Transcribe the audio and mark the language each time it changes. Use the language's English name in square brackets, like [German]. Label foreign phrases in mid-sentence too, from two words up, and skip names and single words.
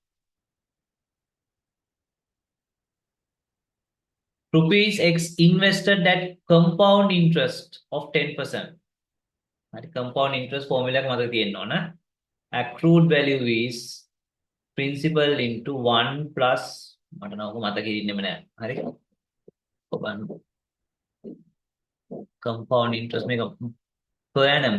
[English] Rupees X invested at compound interest of 10%. Compound interest formula [Sinhala] මතක තියෙන්න ඕන. [English] Accrued value is principal into 1 plus [Sinhala] මට නම් මතක ඉන්නෙම නෑ. හරි. ඔබන් [English] compound interest [Sinhala] මේක [English] per annum.